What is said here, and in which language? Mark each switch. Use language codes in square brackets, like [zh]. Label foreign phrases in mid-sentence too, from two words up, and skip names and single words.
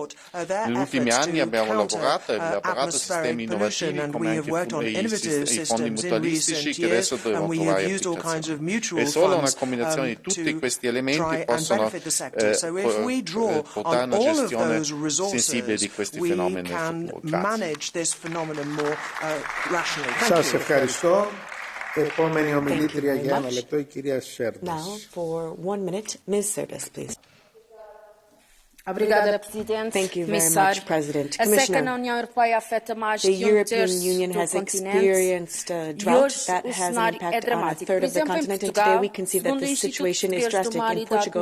[it] Negli ultimi anni abbiamo lavorato e elaborato a sistemi innovativi come anche i fondi mutualistici che adesso devono trovare applicazione. E solo una combinazione di tutti questi elementi possono portare a una gestione sensibile di questi fenomeni nel futuro. [el] Σας ευχαριστώ. Επόμενη ομιλήτρια για ένα λεπτό, η κυρία Σέρντες. [en] Now for 1 minute, Ms. Serdis, please. Thank you very much, President. Commissioner, the European Union has experienced a drought that has an impact on a third of the continent, and today we can see that the situation is drastic in Portugal.